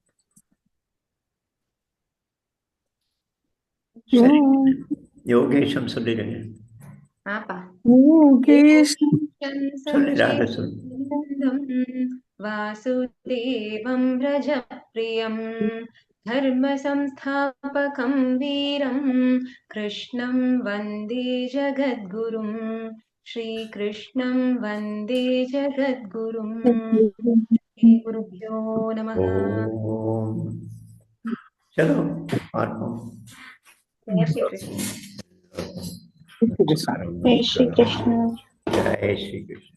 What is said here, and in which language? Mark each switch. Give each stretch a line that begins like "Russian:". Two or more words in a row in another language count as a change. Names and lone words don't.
Tamil: சரி, யோகேஷம் சொல்லிடுங்க. சொல்லிடாத சொல்.
Sanskrit: वासुदेवं रजप्रियं धर्म संस्थापकं वीरं कृष्णं वन्दे जगद्गुरुं श्रीकृष्णं वन्दे जगद्गुरुं। श्री गुरुभ्यो नमः।
Hindi: चलो आत्मा जय श्री कृष्ण। जय श्री कृष्ण। जय श्री कृष्ण।